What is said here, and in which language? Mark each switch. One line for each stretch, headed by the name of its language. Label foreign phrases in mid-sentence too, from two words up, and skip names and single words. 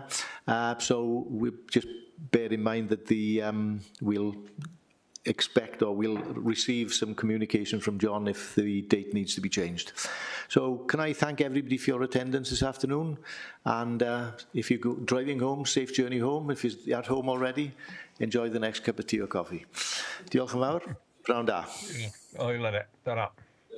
English: So we just bear in mind that we'll expect or we'll receive some communication from John if the date needs to be changed. So can I thank everybody for your attendance this afternoon, and if you're driving home, safe journey home. If you're at home already, enjoy the next cup of tea or coffee.
Welsh: Diolch yn fawr. Pnawn da. O'i le, da.